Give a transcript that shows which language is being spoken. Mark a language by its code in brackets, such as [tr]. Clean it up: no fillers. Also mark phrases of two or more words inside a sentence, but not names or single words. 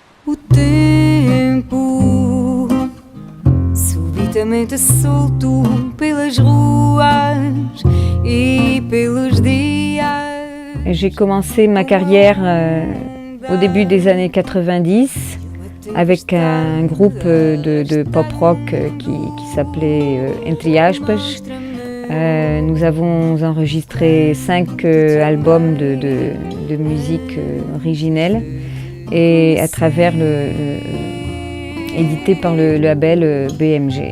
[pt] O tempo subitamente solto pelas ruas e pelos dias. [fr] J'ai commencé ma carrière au début des années 90 avec un groupe de pop-rock qui s'appelait Entre Aspas. Nous avons enregistré 5 albums de musique originelle et à travers édité par le label BMG.